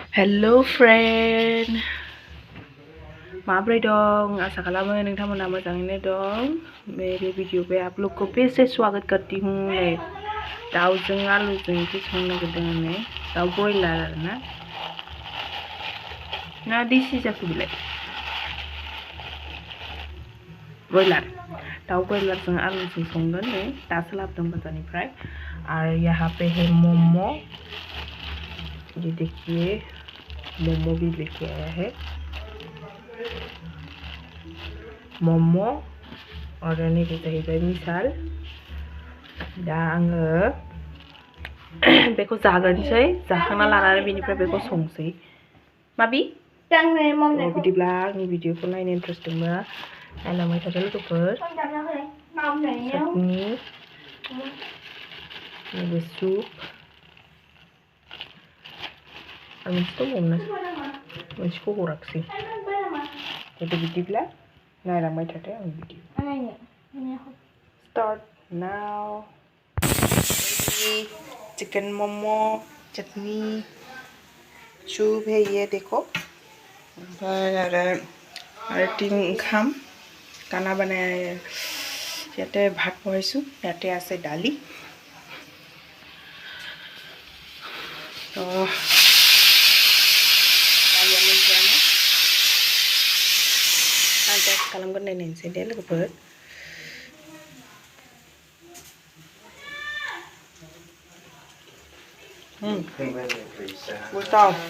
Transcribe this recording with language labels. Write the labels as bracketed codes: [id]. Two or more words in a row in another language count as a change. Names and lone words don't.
[en] Hello friend, [brx] माबोरै दं? आशा खालामो नोंथांमोना मोजाङैनो दं। [hi] मेरे वीडियो पे आप लोग को फिर से स्वागत करती हूँ। [brx] दाउजों आलुजों ओंख्रि संनो नागिरदों आङो। दाउ ब्रयलार आरोना ना देसि जाखो बिलाय? ब्रयलार, दाउ ब्रयलारजों आलुजों संगोन नै दासो लाबोदों बाजारनिफ्राय। [hi] और यहाँ पे है मोमो, ये देखिए मोमो भी लेके आया है। [brx] मोमो और नैबे जाहैबाय मिसाल। दा आङो बेखौ जाग्रोनोसै, जाखांना लानानै बेनिफ्राय बेखौ संसै। माबि? बिदिब्ला आंनि भिडिअखौ नायनो इन्ट्रेस्ट दंबा नायलांबाय थादो लोगोफोर। चटनी, नैबे सुप आरो मोनसे दंबावोमोन, मोनसेखौ हराखिसै। बिदिब्ला नायलांबाय थादो आंनि भिडिअ। [en] Start now. [hi] चिकन मोमो, चटनी, सूप है ये देखो। और 3 ओंखाम खाना बनाया है। [as] যাতে ভাত বহাইছো, যাতে আছে দালি। [brx] तो दालिया मोनसेयानो आं टेस्ट खालामगोन नायनोसै दे लोगोफोर। गोथाव।